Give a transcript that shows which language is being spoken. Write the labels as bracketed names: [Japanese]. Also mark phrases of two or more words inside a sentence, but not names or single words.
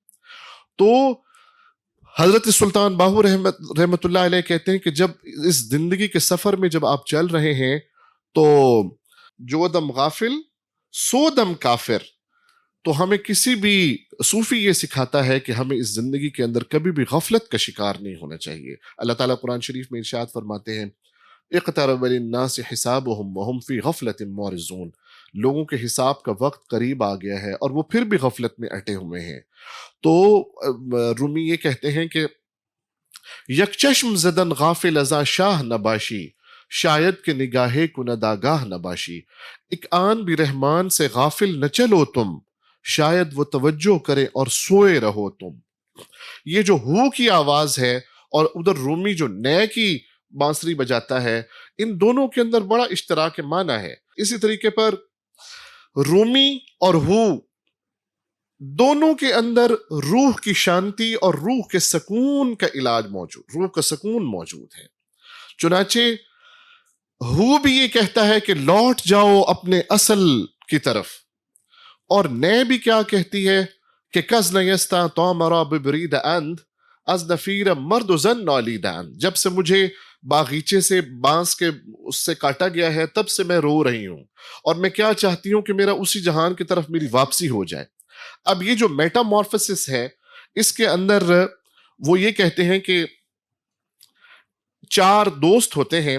[Urdu] تو حضرت سلطان باہو رحمت اللہ علیہ کہتے ہیں کہ جب اس زندگی کے سفر میں جب آپ چل رہے ہیں تو [Punjabi] جو دم غافل سو دم کافر. [Urdu] تو ہمیں کسی بھی صوفی یہ سکھاتا ہے کہ ہمیں اس زندگی کے اندر کبھی بھی غفلت کا شکار نہیں ہونا چاہیے. اللہ تعالیٰ قرآن شریف میں ارشاد فرماتے ہیں [Arabic] اقترب للناس حسابهم وهم فی غفلت معرضون. [Urdu] لوگوں کے حساب کا وقت قریب آ گیا ہے اور وہ پھر بھی غفلت میں اٹے ہوئے ہیں. تو رومی یہ کہتے ہیں کہ [Persian] یک چشم زدن غافل ازا شاہ نباشی، شاید کہ نگاہے کو نداگاہ نباشی. [Urdu] ایک آن بھی رحمان سے غافل نہ چلو تم، شاید وہ توجہ کرے اور سوئے رہو تم. یہ جو ہو کی آواز ہے اور ادھر رومی جو نئے کی بانسری بجاتا ہے، ان دونوں کے اندر بڑا اشتراک معنی ہے. اسی طریقے پر رومی اور ہو دونوں کے اندر روح کی شانتی اور روح کے سکون کا علاج موجود، روح کا سکون موجود ہے. چنانچہ ہو بھی یہ کہتا ہے کہ لوٹ جاؤ اپنے اصل کی طرف، اور نئے بھی کیا کہتی ہے کہ [Persian] کز نیستا تو مرا ببرید اند از نفیر مرد و زن نالیدان. [Urdu] جب سے مجھے باغیچے سے بانس کے اس سے کاٹا گیا ہے تب سے میں رو رہی ہوں، اور میں کیا چاہتی ہوں کہ میرا اسی جہان کی طرف میری واپسی ہو جائے. اب یہ جو میٹامورفسس ہے اس کے اندر وہ یہ کہتے ہیں کہ چار دوست ہوتے ہیں.